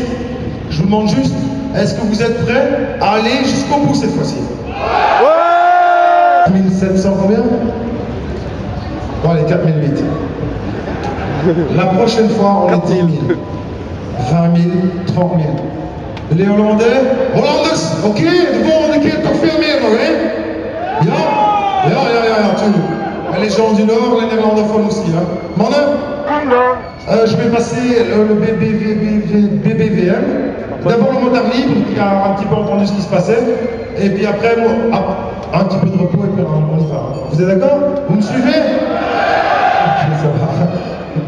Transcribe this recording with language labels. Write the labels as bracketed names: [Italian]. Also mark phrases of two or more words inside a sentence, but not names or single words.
[French] Je vous demande juste, est-ce que vous êtes prêts à aller jusqu'au bout cette fois-ci? Ouais! 1700 combien? Bon, allez, 4008. La prochaine fois, on est 10 000. 20 000, 30 000. Les Hollandais? [Dutch] Hollanders, ok? De volgende keer toch veel meer nog, hè? Ja, tuurlijk. [French] Et les gens du Nord, les néerlandophones aussi, hein. Mannen? Je vais passer le BBVM. D'abord le motard libre, qui a un petit peu entendu ce qui se passait. Et puis après, un petit peu de repos et puis on y va. Vous êtes d'accord? Vous me suivez? Ok, ça va.